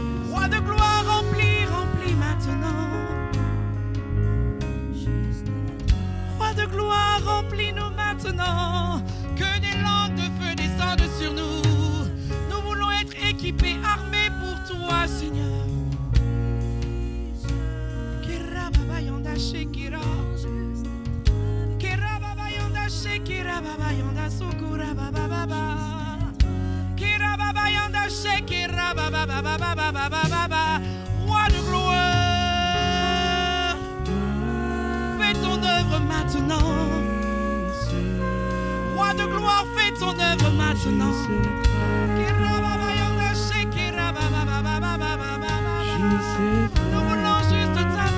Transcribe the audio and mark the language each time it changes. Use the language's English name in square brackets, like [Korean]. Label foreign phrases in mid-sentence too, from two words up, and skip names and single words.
[French] Roi de gloire, remplis, remplis maintenant. Roi de gloire, remplis-nous maintenant. Que des langues de feu descendent sur nous. Nous voulons être équipés, armés pour toi, Seigneur. Kerababayanda shekira. Kerababayanda shekira babayanda sukura bababa. Kerababayanda shekira bababa. Roi de gloire, fais ton œuvre maintenant. Roi de gloire, fais ton œuvre maintenant. Nous voulons juste